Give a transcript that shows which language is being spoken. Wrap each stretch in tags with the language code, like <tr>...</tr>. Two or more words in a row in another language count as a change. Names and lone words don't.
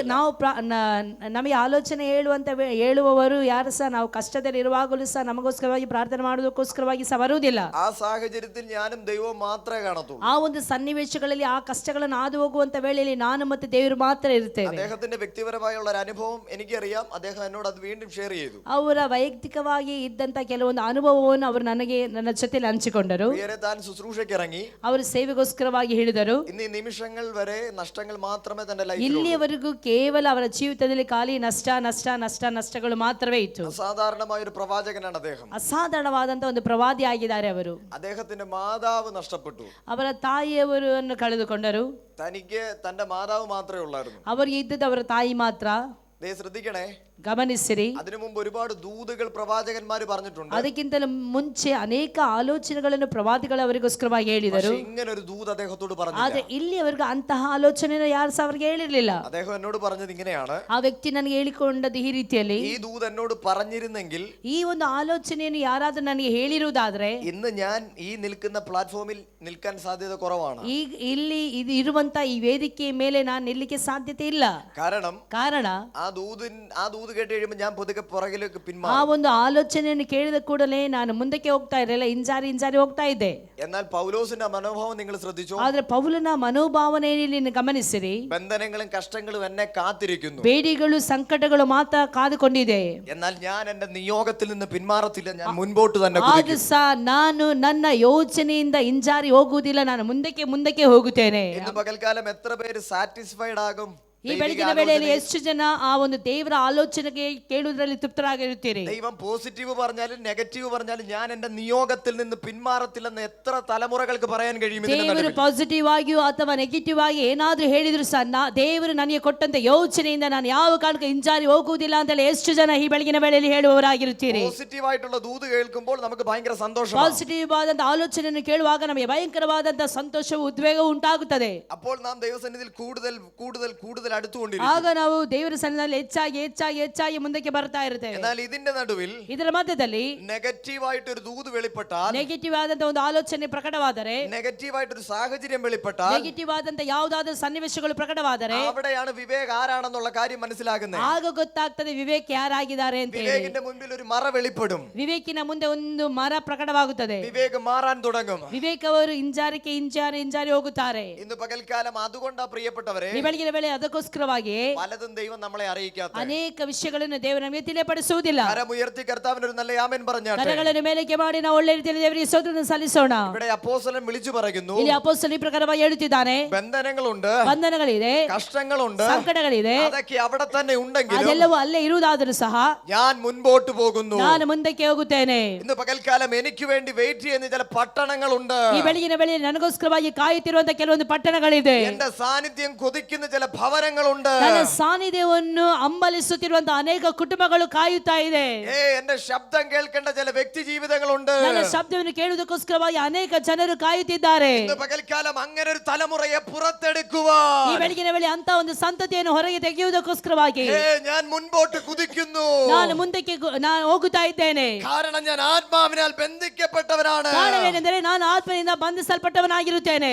<kn>ನಮಗೆ ಆಲೋಚನೆ ಹೇಳುವವರು ಯಾರು ಸಹ ನಾವು ಕಷ್ಟದಲ್ಲಿ ಇರುವಾಗಲೂ ಸಹ ನಮಗೋಸ್ಕರವಾಗಿ ಪ್ರಾರ್ಥನೆ ಮಾಡೋದಕ್ಕೋಸ್ಕರವಾಗಿ ಸಹ ಬರುವುದಿಲ್ಲ.</kn> <ml>ആ സാഹചര്യത്തിൽ ഞാനും ദൈവവും മാത്രമേ കാണത്തുള്ളൂ.</ml> <kn>ಆ ಒಂದು ಸನ್ನಿವೇಶಗಳಲ್ಲಿ ಆ ಕಷ್ಟಗಳನ್ನು ಹಾದು ಹೋಗುವಂತ ವೇಳೆಯಲ್ಲಿ ನಾನು ಮತ್ತೆ ದೇವರು ಮಾತ್ರ ಇರುತ್ತೇವೆ.</kn> <ml>അദ്ദേഹത്തിന്റെ വ്യക്തിപരമായുള്ള ഒരു അനുഭവം എനിക്കറിയാം. അദ്ദേഹം എന്നോട് അത് വീണ്ടും ഷെയർ ചെയ്തു.</ml> <kn>ಅವರ ವೈಯಕ್ತಿಕವಾಗಿ ಇದ್ದಂತ ಕೆಲವೊಂದು ಅನುಭವವನ್ನು ಅವರು ನನ್ನ ಜೊತೆಲಿ ಹಂಚಿಕೊಂಡರು.</kn> <ml>താൻ ശുശ്രൂഷയ്ക്ക് ഇറങ്ങി,</ml> <kn>ಅವರು ಸೇವೆಗೋಸ್ಕರವಾಗಿ ಹೇಳಿದರು.</kn> <ml>ഇന്ന് ഈ നിമിഷങ്ങൾ വരെ നഷ്ടങ്ങൾ മാത്രമേ തന്റെ ലൈഫിൽ.</ml> <kn>ಇಲ್ಲಿಯವರೆಗೂ ಕೇವಲ ಅವರ ಜೀವಿತದಲ್ಲಿ ಖಾಲಿ ನಷ್ಟಗಳು ಮಾತ್ರವೇ ಇತ್ತು.</kn> <ml>അസാധാരണമായ ഒരു പ്രവാചകനാണ് അദ്ദേഹം.</ml> <kn>ಅಸಾಧಾರಣವಾದಂತ ಒಂದು ಪ್ರವಾದಿ ಆಗಿದ್ದಾರೆ ಅವರು.</kn> <ml>അദ്ദേഹത്തിന്റെ മാതാവ് നഷ്ടപ്പെട്ടു.</ml> <kn>ಅವರ ತಾಯಿಯವರನ್ನು ಕಳೆದುಕೊಂಡರು.</kn> <ml>തനിക്ക് തന്റെ മാതാവ് മാത്രമേ ഉള്ളായിരുന്നു.</ml> <kn>ಅವರಿಗೆ ಇದ್ದದ್ದು ಅವರ ತಾಯಿ ಮಾತ್ರ.</kn> <ml>ശ്രദ്ധിക്കണേ,</ml> <kn>ಗಮನಿಸಿರಿ.</kn> <ml>അതിനു മുമ്പ് ഒരുപാട് ദൂതുകൾ പ്രവാചകന്മാർ പറഞ്ഞിട്ടുണ്ട്.</ml> <kn>ಅದಕ್ಕಿಂತಲೂ ಮುಂಚೆ ಅನೇಕ ಆಲೋಚನೆಗಳನ್ನು ಪ್ರವಾದಿಗಳು ಅವರಿಗೋಸ್ಕರವಾಗಿ ಹೇಳಿದರು.</kn> <ml>ഇങ്ങനെ ഒരു ദൂത് അദ്ദേഹത്തോട് പറഞ്ഞില്ല.</ml> <kn>ಆದ್ರೆ ಇಲ್ಲಿಯವರೆಗೂ ಅಂತಹ ಆಲೋಚನೆಯನ್ನು ಯಾರು ಸಹ ಅವರಿಗೆ ಹೇಳಿರಲಿಲ್ಲ.</kn> <ml>അദ്ദേഹം എന്നോട് പറഞ്ഞത് ഇങ്ങനെയാണ്.</ml> <kn>ಆ ವ್ಯಕ್ತಿ ನನಗೆ ಹೇಳಿಕೊಂಡದ್ದು ಈ ರೀತಿಯಲ್ಲಿ,</kn> <ml>ഈ ദൂത് എന്നോട് പറഞ്ഞിരുന്നെങ്കിൽ,</ml> <kn>ಈ ಒಂದು ಆಲೋಚನೆಯನ್ನು ಯಾರಾದ್ರೂ ನನಗೆ ಹೇಳಿರುವುದಾದ್ರೆ,</kn> <ml>ഇന്ന് ഞാൻ ഈ നിൽക്കുന്ന പ്ലാറ്റ്ഫോമിൽ നിൽക്കാൻ സാധ്യത കുറവാണ്.</ml> <kn>ಇಲ್ಲಿ ಇರುವಂತ ಈ ವೇದಿಕೆಯ ಮೇಲೆ ನಾನು ನಿಲ್ಲಕ್ಕೆ ಸಾಧ್ಯತೆ ಇಲ್ಲ.</kn> <ml>ಕಾರಣ ആ ദൂത് കേട്ട് കഴിയുമ്പോൾ ഞാൻ പതുക്കെ പുറകിലേക്ക് പിന്മാറും.</ml> <kn>ಆ ಒಂದು ಆಲೋಚನೆಯನ್ನು ಕೇಳಿದ ಕೂಡಲೇ ನಾನು ಮುಂದಕ್ಕೆ ಹೋಗ್ತಾ ಇರಲಿಲ್ಲ, ಹಿಂಜಾರಿ ಹೋಗ್ತಾ ಇದ್ದೆ.</kn> <ml>എന്നാൽ പൗലോസിന്റെ മനോഭാവം നിങ്ങൾ ശ്രദ്ധിച്ചോ?</ml> <kn>ಆದ್ರೆ ಪೌಲನ ಮನೋಭಾವನೆಯನ್ನು ಗಮನಿಸಿರಿ.</kn> <ml>ബന്ധനങ്ങളും കഷ്ടങ്ങളും എന്നെ കാത്തിരിക്കുന്നു.</ml> <kn>ಬೇಡಿಗಳು ಸಂಕಟಗಳು ಮಾತ್ರ ಕಾದುಕೊಂಡಿದೆ.</kn> <ml>എന്നാൽ ഞാൻ എന്റെ നിയോഗത്തിൽ നിന്ന് പിന്മാറത്തില്ല. ഞാൻ മുൻപോട്ട് തന്നെ കുതിക്കും.</ml> <kn>ಆದ್ರೂ ಸಹ ನಾನು ನನ್ನ ಯೋಚನೆಯಿಂದ ಹಿಂಜಾರಿ ಹೋಗುವುದಿಲ್ಲ, ನಾನು ಮುಂದಕ್ಕೆ ಹೋಗುತ್ತೇನೆ.</kn> <ml>ഇന്ന് പകൽക്കാലം എത്ര പേര് സാറ്റിസ്ഫൈഡ് ആകും?</ml> <kn>ಈ ಬೆಳಗಿನ ವೇಳೆಯಲ್ಲಿ ಎಷ್ಟು ಜನ ಆ ಒಂದು ದೇವರ ಆಲೋಚನೆಗೆ ಕೇಳುವುದರಲ್ಲಿ ತೃಪ್ತರಾಗಿರುತ್ತೀರಿ?</kn> <ml>ദൈവം പോസിറ്റീവ് പറഞ്ഞാലും നെഗറ്റീവ് പറഞ്ഞാലും ഞാൻ എന്റെ നിയോഗത്തിൽ നിന്ന് പിന്മാറത്തില്ലെന്ന് എത്ര തലമുറകൾക്ക് പറയാൻ കഴിയും?</ml> <kn>ದೇವರು ಪಾಸಿಟಿವ್ ಆಗಿಯೋ ಅಥವಾ ನೆಗೆಟಿವ್ ಆಗಿ ಏನಾದ್ರೂ ಹೇಳಿದ್ರು ಸಹ ದೇವರು ನನಗೆ ಕೊಟ್ಟಂತ ಯೋಚನೆಯಿಂದ ನಾನು ಯಾವ ಕಾರಣಕ್ಕೂ ಹಿಂಜಾರಿ ಹೋಗುವುದಿಲ್ಲ ಅಂತ ಎಷ್ಟು ಜನ ಈ ಬೆಳಗಿನ ವೇಳೆಯಲ್ಲಿ ಹೇಳುವವರಾಗಿರುತ್ತೀರಿ?</kn> <ml>പോസിറ്റീവ് ആയിട്ടുള്ള ദൂത് കേൾക്കുമ്പോൾ നമുക്ക് ഭയങ്കര സന്തോഷം.</ml> <kn>ಪಾಸಿಟಿವ್ ಆದಂತ ಆಲೋಚನೆಯನ್ನು ಕೇಳುವಾಗ ನಮಗೆ ಭಯಂಕರವಾದಂತ ಸಂತೋಷವು ಉದ್ವೇಗವು ಉಂಟಾಗುತ್ತದೆ.</kn> <ml>അപ്പോൾ നാം ദൈവസന്നിധിയിൽ കൂടുതൽ</ml> <kn>ಆಗ ನಾವು ದೇವರ ಸನ್ನಿಧಿಯಲ್ಲಿ ಹೆಚ್ಚಾಗಿ ಮುಂದಕ್ಕೆ ಬರ್ತಾ ಇರ್ತೇವೆ.</kn> <ml>എന്നാൽ ഇതിന്റെ നടുവിൽ,</ml> <kn>ಇದರ ಮಧ್ಯದಲ್ಲಿ</kn> <ml>നെഗറ്റീവ് ആയിട്ട് ഒരു ദൂത് വെളിപ്പെട്ടാൽ,</ml> <kn>ನೆಗೆಟಿವ್ ಆದಂತ ಒಂದು ಆಲೋಚನೆ ಪ್ರಕಟವಾದರೆ,</kn> <ml>നെഗറ്റീവ് ആയിട്ട് ഒരു സാഹചര്യം വെളിപ്പെട്ടാൽ,</ml> <kn>ನೆಗೆಟಿವ್ ಆದಂತ ಯಾವುದಾದರೂ ಸನ್ನಿವೇಶಗಳು ಪ್ರಕಟವಾದರೆ,</kn> <ml>അവിടെയാണ് വിവേക് ആരാണെന്നുള്ള കാര്യം മനസ്സിലാകുന്നത്.</ml> <kn>ಆಗ ಗೊತ್ತಾಗ್ತದೆ ವಿವೇಕ್ ಯಾರಾಗಿದ್ದಾರೆ ಅಂತ ಹೇಳಿ.</kn> <ml>വിവേകിന്റെ മുൻപിൽ ഒരു മറ വെളിപ്പെടും.</ml> <kn>ವಿವೇಕಿನ ಮುಂದೆ ಒಂದು ಮರ ಪ್ರಕಟವಾಗುತ್ತದೆ.</kn> <ml>വിവേക് മാറാൻ തുടങ്ങും.</ml> <kn>ವಿವೇಕ್ ಅವರು ಹಿಂಜಾರಿ ಹೋಗುತ್ತಾರೆ.</kn> <ml>ഇന്ന് പകൽക്കാലം അതുകൊണ്ടാ പ്രിയപ്പെട്ടവരെ,</ml> <kn>ಈ ಬೆಳಗಿನ ವೇಳೆ ಅದಕ್ಕೋಸ್ಕರ ಕಾರಣಕ್ಕೋಸ್ಕರವಾಗಿ</kn> <ml>പലതും ദൈവം നമ്മളെ അറിയിക്കാത്ത</ml> <kn>ಅನೇಕ ವಿಷಯಗಳನ್ನು ದೇವರು ನಮಗೆ ತಿಳಿಯಪಡಿಸುವುದಿಲ್ಲ.</kn> <ml>കരമുയർത്തി കർത്താവിന് ഒരു നല്ല ആമേൻ പറഞ്ഞാട്ടെ.</ml> <kn>ಕರಗಳನ್ನು ಮೇಲಕ್ಕೆ ಮಾಡಿ ನಾವು ಒಳ್ಳೆ ರೀತಿಯಲ್ಲಿ ದೇವರಿಗೆ ಸ್ತೋತ್ರವನ್ನು ಸಲ್ಲಿಸೋಣ.</kn> <ml>ഇവിടെ അപ്പോസ്തലൻ വിളിച്ചു പറയുന്നു,</ml> <kn>ಇಲ್ಲಿ ಅಪೊಸ್ತಲನು ಈ ಪ್ರಕಾರವಾಗಿ ಹೇಳುತ್ತಿದ್ದಾನೆ,</kn> <ml>ബന്ധനങ്ങളുണ്ട്,</ml> <kn>ಬಂಧನಗಳಿದೆ,</kn> <ml>കഷ്ടങ്ങളുണ്ട്,</ml> <kn>ಸಂಕಟಗಳಿದೆ,</kn> <ml>അതൊക്കെ അവിടെ തന്നെ ഉണ്ടെങ്കിലും</ml> <kn>ಅದೆಲ್ಲವೂ ಅಲ್ಲೇ ಇರುವುದಾದರೂ ಸಹ</kn> <ml>ഞാൻ മുൻപോട്ട് പോകുന്നു,</ml> <kn>ನಾನು ಮುಂದಕ್ಕೆ ಹೋಗುತ್ತೇನೆ.</kn> <ml>ഇന്ന് പകൽക്കാലം എനിക്ക് വേണ്ടി വെയിറ്റ് ചെയ്യുന്ന ചില പട്ടണങ്ങളുണ്ട്.</ml> <kn>ಈ ಬೆಳಗಿನ ವೇಳೆಯಲ್ಲಿ ನನಗೋಸ್ಕರವಾಗಿ ಕಾಯುತ್ತಿರುವಂತಹ ಕೆಲವೊಂದು ಪಟ್ಟಣಗಳಿದೆ.</kn> <ml>എന്റെ സാന്നിധ്യം കൊതിക്കുന്ന ചില ഭവനങ്ങളുണ്ട്.</ml> <kn>ನನ್ನ ಸಾನ್ನಿಧ್ಯವನ್ನು ಹಂಬಲಿಸುತ್ತಿರುವಂತಹ ಅನೇಕ ಕುಟುಂಬಗಳು ಕಾಯುತ್ತಾ ಇದೆ.</kn> <ml>എന്റെ ശബ്ദം കേൾക്കേണ്ട ചില വ്യക്തി ജീവിതങ്ങളുണ്ട്.</ml> <kn>ನನ್ನ ಶಬ್ದವನ್ನು ಕೇಳುವುದಕ್ಕೋಸ್ಕರವಾಗಿ ಅನೇಕ ಜನರು ಕಾಯುತ್ತಿದ್ದಾರೆ.</kn> <ml>ഇന്ന് പകൽക്കാലം അങ്ങനെ ഒരു തലമുറയെ പുറത്തെടുക്കുവാൻ</ml> <kn>ಈ ಬೆಳಗಿನ ವೇಳೆ ಅಂತ ಒಂದು ಸಂತತಿಯನ್ನು ಹೊರಗೆ ತೆಗೆಯುವುದಕ್ಕೋಸ್ಕರವಾಗಿ</kn> <ml>ഞാൻ മുൻപോട്ട് കുതിക്കുന്നു.</ml> <kn>ನಾನು ಮುಂದಕ್ಕೆ ನಾನು ಹೋಗುತ್ತಾ ಇದ್ದೇನೆ.</kn> <ml>കാരണം ഞാൻ ആത്മാവിനാൽ ബന്ധിക്കപ്പെട്ടവനാണ്.</ml> <kn>ಕಾರಣವೇನೆಂದರೆ ನಾನು ಆತ್ಮನಿಂದ ಬಂಧಿಸಲ್ಪಟ್ಟವನಾಗಿರುತ್ತೇನೆ.</kn>